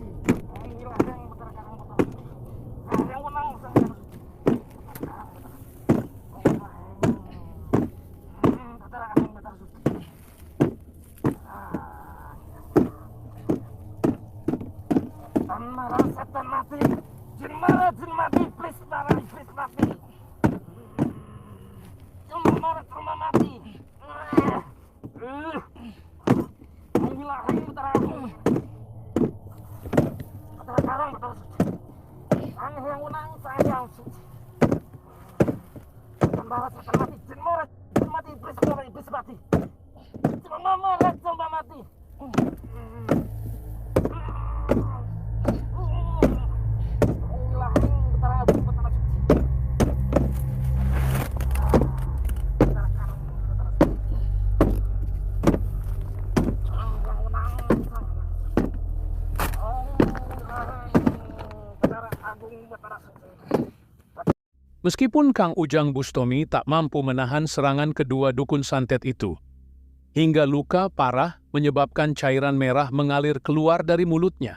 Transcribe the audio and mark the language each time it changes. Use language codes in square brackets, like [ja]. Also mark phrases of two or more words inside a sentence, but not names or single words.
[id] Inilah yang betara karang, betara suci, sang yang menang, sang yang suci. Betara agung, betara suci. Setan marah, setan mati, jin marah, jin mati, iblis marah, iblis mati. Jelma marah, jelma mati. Menggilahing betara agung, betara karang, betara suci, sang yang menang, sang yang suci. Setan marah, setan mati, jin marah, jin mati, iblis marah, iblis mati. Jelma marah, jelma mati. Menggilahing betara agung, betara suci, betara karang, betara suci. Meskipun Kang Ujang Bustomi tak mampu menahan serangan kedua dukun santet itu, hingga luka parah menyebabkan cairan merah mengalir keluar dari mulutnya.